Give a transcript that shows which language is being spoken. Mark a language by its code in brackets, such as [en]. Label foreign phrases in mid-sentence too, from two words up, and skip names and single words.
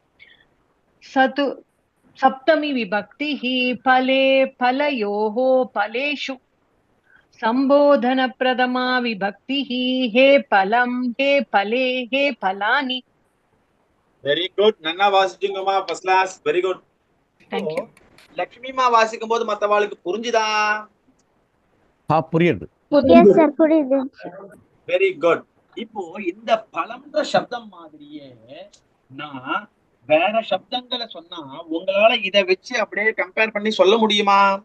[sa] सप्तमी विभक्तिः फले फलयोः फलेषु संबोधन प्रथमा विभक्तिः हे फलं हे फले हे फलानि. [en] very good, [ta] நன்னா வாசிச்சீங்கம்மா, [en] first class, very good. Thank you. [ta] லட்சுமிமா வாசிக்கும் போது மத்தவாளுக்கு புரிஞ்சுதா? புரியுது. [en] yes sir, [ta] புரியுது. [en] very good. [ta] இப்போ இந்த பழம்ன்ற சப்தம் மாதிரியே நான் வேற சப்தங்களை சொன்னா உங்களால இத வச்சு அப்படியே கம்பேர் பண்ணி சொல்ல முடியுமா?